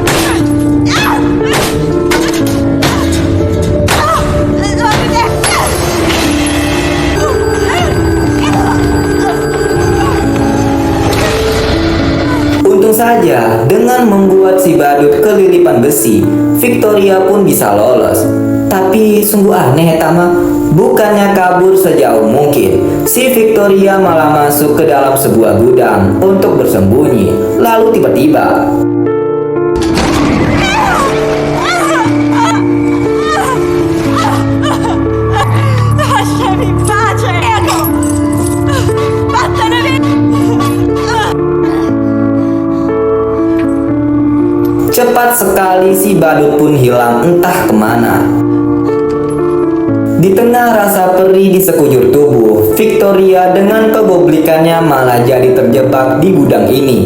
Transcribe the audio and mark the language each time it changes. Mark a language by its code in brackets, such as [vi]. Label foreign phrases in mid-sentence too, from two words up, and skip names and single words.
[id] Untung saja, dengan membuat si badut kelilipan besi, Victoria pun bisa lolos. Tapi sungguh aneh Tama, bukannya kabur sejauh mungkin, si Victoria malah masuk ke dalam sebuah gudang untuk bersembunyi. Lalu tiba-tiba, [it] lasciami in pace! Ecco! Vattene via! [id] cepat sekali si badut pun hilang entah kemana. Di tengah rasa perih di sekujur tubuh, Victoria dengan kegoblikannya malah jadi terjebak di gudang ini.